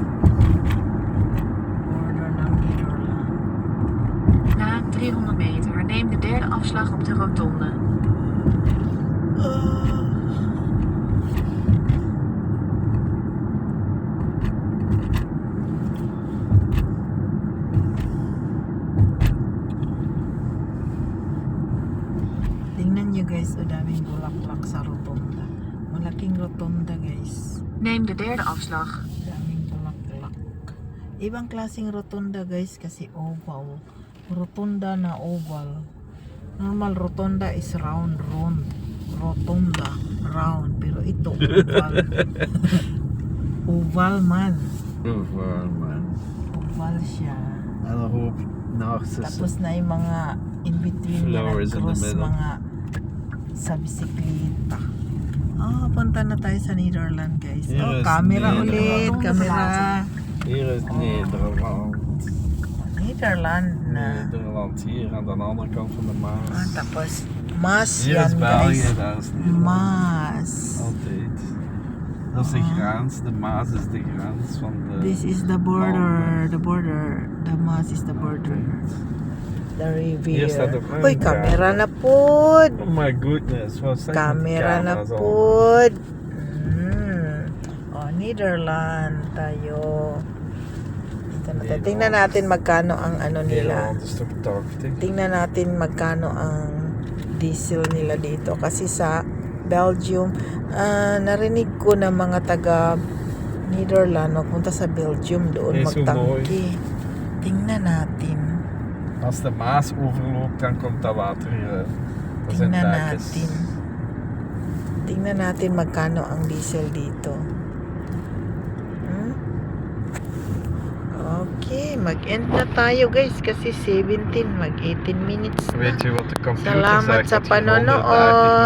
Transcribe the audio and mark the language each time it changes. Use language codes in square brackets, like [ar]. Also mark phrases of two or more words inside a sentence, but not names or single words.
[tl] Border ng Netherlands. [nl] Na 300 meter neem de derde afslag op de rotonde. [tl] Tingnan nyo, guys, o daming bulaklak sa rotonda. Malaking rotonda, guys. [nl] Neem de derde afslag. [tl] Daming bulaklak. Ibang klaseng rotonda, guys, kasi oval. Rotonda na oval. [en] Normal rotonda is round. [tl] Rotonda, round. Pero ito, oval. Oval man. [nl] Overal, man. [tl] Oval siya. [nl] En een hoop narcissen. [tl] Tapos na yung mga [en] in between [tl] na [en] Flowers in the [tl] nag-cross, [en] middle. [tl] mga sa bisikleta. Punta na tayo sa Netherlands, guys. [nl] Hier is [tl] Camera [nl] Nederland. [tl] ulit. Camera. [nl] Hier is Nederland. [tl] Netherlands na. [nl] Nederland, hier aan de andere kant van de Maas. [tl] Tapos, Mas [nl] Hier is [tl] yan, [nl] België, [tl] guys. [nl] daar is Nederland. Mas. Altijd. Dat is de grens, de Maas is de grens van de... [en] This is the border. The border. The Mas is the border. The rivier. [nl] Hier staat ook een [tl] Uy, camera na po. [en] Oh my goodness, [nl] wat zijn [tl] Camera na [nl] camera's al? [tl] po. Netherlands tayo. Dito na tayo. Tingnan natin magkano ang ano nila. Nederland is toch 80? Tingnan natin magkano ang diesel nila dito. Kasi sa Belgium, narinig ko na mga taga Netherlands magpunta sa Belgium doon [nl] Nee, zo [tl] magtangki. Tingnan natin. [nl] Als de Maas overloopt, dan komt dat water hier. Dat zijn [tl] Tingnan [nl] dijkjes. [tl] natin. Tingnan natin magkano ang diesel dito. Okay, mag-end na tayo, guys, kasi 17, mag-18 minutes na. [nl] Weet je wat de computer [tl] Salamat [nl] zegt? [tl] sa [nl] Dat je 130 moet